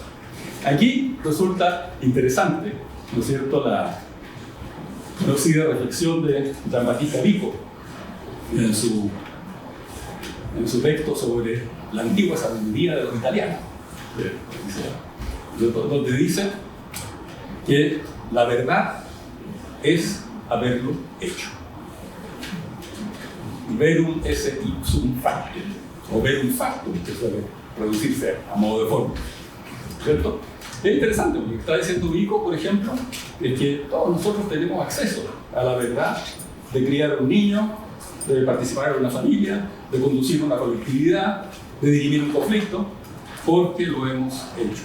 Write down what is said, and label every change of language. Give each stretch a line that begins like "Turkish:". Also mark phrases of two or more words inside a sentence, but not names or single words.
Spanish: Aquí resulta interesante, ¿no es cierto?, la conocida reflexión de Giambattista Vico en su texto sobre la antigua sabiduría de los italianos, donde dice que la verdad es haberlo hecho.
Latin: Verum esse ipsum factum, o verum factum,
Spanish: que suele traducirse a modo de forma, ¿cierto? Es interesante, porque está diciendo Vico, por ejemplo, es que todos nosotros tenemos acceso a la verdad de criar a un niño, de participar en una familia, de conducir una colectividad, de dirimir un conflicto, porque lo hemos hecho.